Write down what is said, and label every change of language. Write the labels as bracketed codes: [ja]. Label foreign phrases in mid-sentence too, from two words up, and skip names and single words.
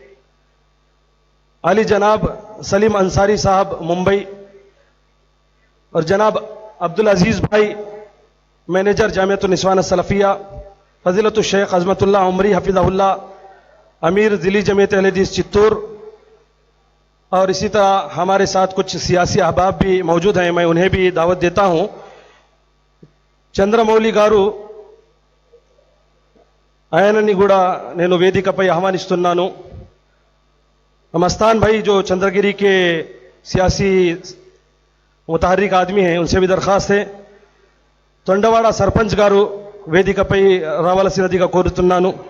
[ur] علی جناب سلیم انصاری صاحب ممبئی، اور جناب عبدالعزیز بھائی مینیجر جامعۃ النسوان السلفیہ، فضیلت الشیخ عظمت اللہ عمری حفظہ اللہ امیر ضلعی جمعیت اہل حدیث چتور، اور اسی طرح ہمارے ساتھ کچھ سیاسی احباب بھی موجود ہیں، میں انہیں بھی دعوت دیتا ہوں. [te] چندرمولی گارو ఆయనని కూడా నేను వేదికపై ఆహ్వానిస్తున్నాను. [ur] مستان بھائی جو چندرگیری کے سیاسی متحرک آدمی ہیں، ان سے بھی درخواست ہے. [te] తొండవాడ సర్పంచ్ గారు వేదికపై రావాల్సినదిగా కోరుతున్నాను.